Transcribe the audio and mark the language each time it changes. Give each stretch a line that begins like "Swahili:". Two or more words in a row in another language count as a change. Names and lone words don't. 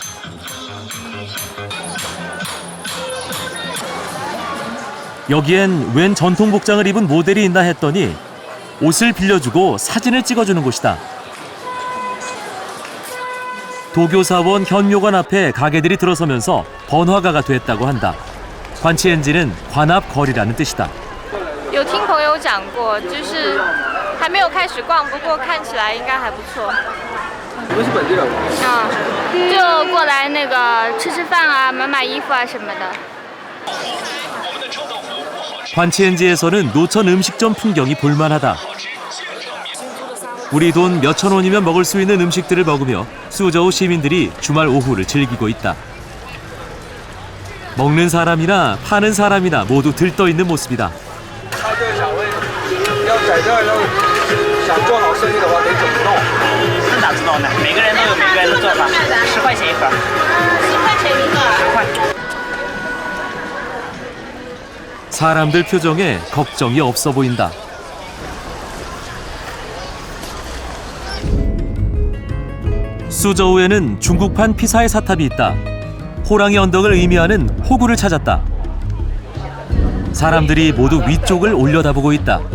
Korean: 여기엔 웬 전통 복장을 입은 모델이 있나 했더니 옷을 빌려주고 사진을 찍어주는 곳이다. 도교사원 현묘관 앞에 가게들이 들어서면서 번화가가 됐다고 한다. 관치엔지는 관합거리라는 뜻이다.
Chinese: 有听朋友讲过，就是还没有开始逛，不过看起来应该还不错。你们是本地人吗？就过来那个吃吃饭啊，买买衣服啊什么的。
Korean: 관치엔지에서는 노천 음식점 풍경이 볼만하다. 우리 돈 몇천 원이면 먹을 수 있는 음식들을 먹으며 수저우 시민들이 주말 오후를 즐기고 있다. 먹는 사람이나 파는 사람이나 모두 들떠있는 모습이다.
Chinese: 想做好生意的话得怎么弄？这哪知道呢？每个人都有每个人的做法。10块钱一盒。10块钱一个。10块。
Korean: 사람들 표정에 걱정이 없어 보인다. 수저우에는 중국판 피사의 사탑이 있다. 호랑이 언덕을 의미하는 호구를 찾았다. 사람들이 모두 위쪽을 올려다보고 있다.